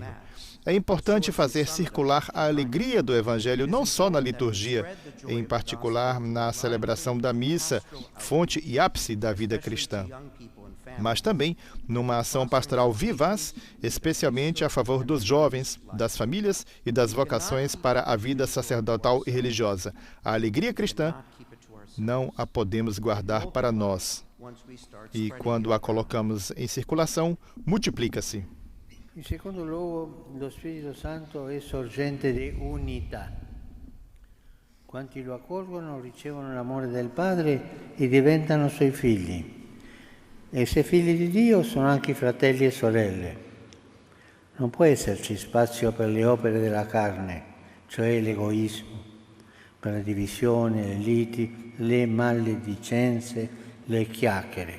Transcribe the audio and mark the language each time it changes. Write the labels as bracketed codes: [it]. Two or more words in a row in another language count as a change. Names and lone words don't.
[pt] É importante fazer circular a alegria do Evangelho não só na liturgia, em particular na celebração da missa, fonte e ápice da vida cristã, mas também numa ação pastoral vivaz, especialmente a favor dos jovens, das famílias e das vocações para a vida sacerdotal e religiosa. A alegria cristã não a podemos guardar para nós. E quando a colocamos em circulação, multiplica-se. [it] In secondo luogo, lo Spirito Santo è sorgente di unità. Quanti lo accolgono ricevono l'amore del Padre e diventano suoi figli. E se figli di Dio sono anche fratelli e sorelle. Non può esserci spazio per le opere della carne, cioè l'egoismo, per la divisione, le liti, le maledicenze, le chiacchiere.